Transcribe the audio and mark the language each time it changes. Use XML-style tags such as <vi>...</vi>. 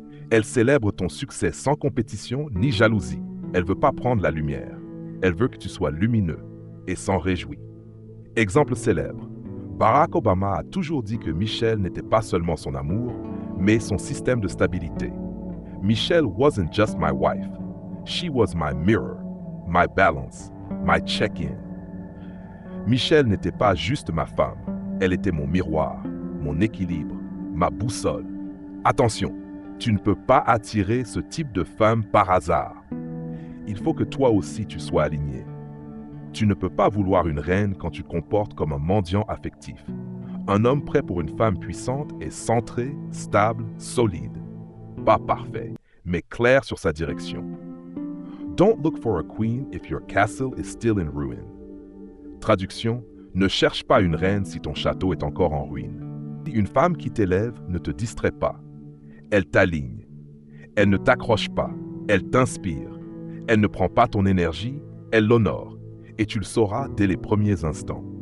<fr>Elle célèbre ton succès sans compétition ni jalousie. Elle ne veut pas prendre la lumière. Elle veut que tu sois lumineux et s'en réjouit. Exemple célèbre. Barack Obama a toujours dit que Michelle n'était pas seulement son amour, mais son système de stabilité.</fr> <en>Michelle wasn't just my wife. She was my mirror, my balance, my check-in.</en> <fr>Michelle n'était pas juste ma femme. Elle était mon miroir, mon équilibre, ma boussole. Attention, tu ne peux pas attirer ce type de femme par hasard. Il faut que toi aussi tu sois aligné. Tu ne peux pas vouloir une reine quand tu te comportes comme un mendiant affectif. Un homme prêt pour une femme puissante est centré, stable, solide. Pas parfait, mais clair sur sa direction.</fr> <en>Don't look for a queen if your castle is still in ruin.</en> <fr>Traduction, ne cherche pas une reine si ton château est encore en ruine. Une femme qui t'élève ne te distrait pas. Elle t'aligne. Elle ne t'accroche pas. Elle t'inspire. Elle ne prend pas ton énergie, elle l'honore. Et tu le sauras dès les premiers instants.</fr>